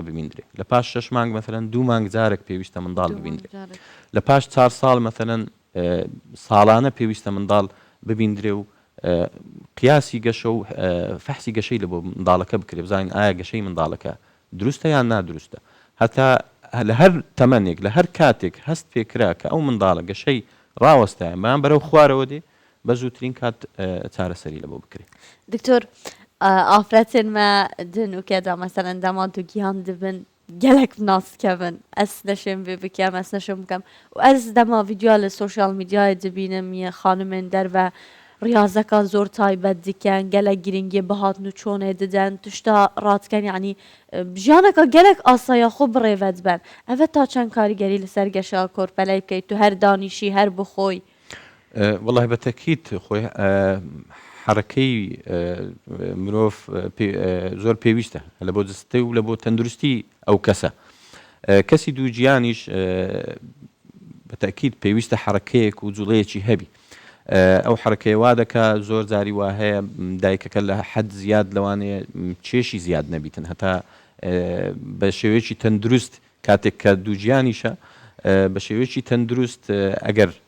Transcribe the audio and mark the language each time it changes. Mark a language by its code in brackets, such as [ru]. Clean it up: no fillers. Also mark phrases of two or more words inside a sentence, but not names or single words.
[ckb] ببیندرێت لە پاش 6 مانگ مەثەلەن 2 مانگ جارێک پێویستە منداڵ ببیندرێت لە پاش 4 ساڵ مەثەلەن ساڵانە پێویستە منداڵ ببیندرێ و قیاسی گەشە و فەحسی گەشەی لە بۆ منداڵەکە بکرێت بزانین ئایا گەشەی منداڵەکە دروستە یان نادروستە هەتا لە هەر تەمەنێک لە هەر کاتێک هەست پێکرا کە ئەو منداڵە گەشەی ڕاوەستایە بەیان بەرەو خوارەوە دێ بە زووترین کات چارەسەری لە بۆ بکرێت. [ku] دکتۆر ئافرەتێن مە دنوکێدا مەسەلەن دەما دوگیان دەبن gelek naskevin ez neşem vê bikem ez neşem bikem û ez dema vîdyoya li sosyal medyayê dibînim yê xanimên derve riyazeka zor taybet dikin gelek giringê bihatn û çonê didin tişta radikin yanî jiyaneka gelek asaya xwe birêve dibin ev ta çend karîgerî li ser geşa korpelê bikey tu her danîşî her bixoy [ckb] والله بەتەکیت خۆی حرەکەی مرۆڤ زۆر پێویستە لە بۆ جستەی و لە بۆ تەندروستی ئەو کەسە کەسی دوو گیانیش بەتەکیت پێویستە حرەکەیەک و جوڵەیەکی هەبی ئەو حرەکەی وا دەکا زۆر جاری وا هەیە دایکەکە لە حەد زیاد لەوانەیە چێشی زیاد نەبیتن هەتا بە شێوەیەکی تەندروست کاتێک کە دوو گیانیشە بە شێوەیەکی تەندروست ئەگەر